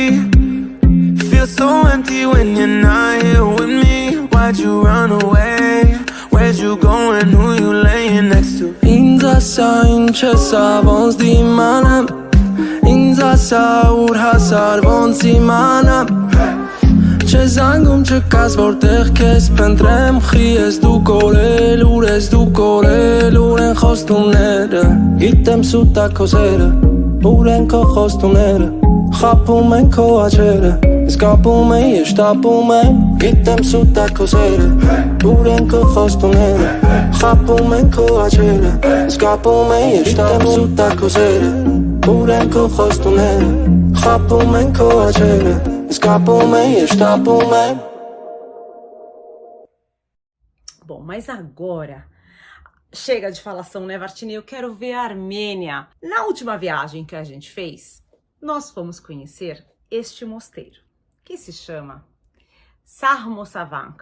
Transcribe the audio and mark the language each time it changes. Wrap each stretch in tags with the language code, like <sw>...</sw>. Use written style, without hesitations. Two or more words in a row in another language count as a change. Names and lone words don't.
<en>Feel so empty when you're not here with me. Why'd you run away? Where'd you go and who you laying next to?</en> <hy>Ինձ ասա ինչ ասա ոնց դիմանամ. Ինձ ասա ուր հասար ոնց իմանամ. Չես անգում չկաս որտեղ քեզ փնտրեմ. Խի ես դու կորել, ուր ես դու կորել. Ուր են խոստումները, գիտեմ սուտ ա քո սերը. Ուր են քո խոստումները, խաբում են քո աչերը. Սկապում են, ես շտապում եմ, գիտեմ սուտ ա քո սերը. Ուր են քո խոստումները, խաբում են քո աչերը. Սկապում են, ես շտապում եմ, սուտ ա քո սերը. Ուր են քո խոստումները, խաբում են քո աչերը.</hy> <pt>Bom, mas agora chega de falação, né, Vartini? Eu quero ver a Armênia. Na última viagem que a gente fez, nós fomos conhecer este mosteiro, que se chama Sarmosavank.</pt>